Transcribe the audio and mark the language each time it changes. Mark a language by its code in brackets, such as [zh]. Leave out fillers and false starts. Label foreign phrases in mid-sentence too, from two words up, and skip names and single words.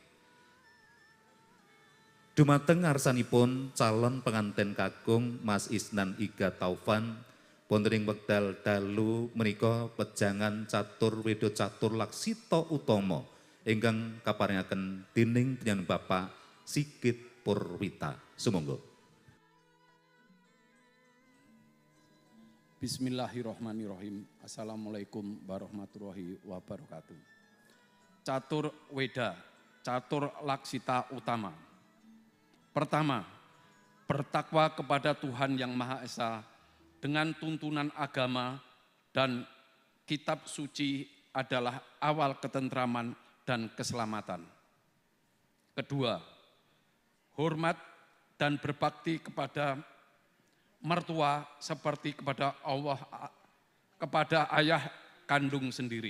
[jv] dumateng ngarsanipun calon penganten kakung Mas Isnan Iga Taufan wonten ing wekdal dalu menika pejangan catur weda catur laksita utama ingkang kaparingaken dening panjenengan Bapak Sigit Purwita. Sumangga. [ar] بسم الله الرحمن الرحيم. السلام عليكم ورحمة الله وبركاته. [jv] Catur weda, catur laksita utama. [id] Pertama, bertakwa kepada Tuhan Yang Maha Esa dengan tuntunan agama dan kitab suci adalah awal ketentraman dan keselamatan. Kedua, hormat dan berbakti kepada mertua seperti kepada Allah, kepada ayah kandung sendiri.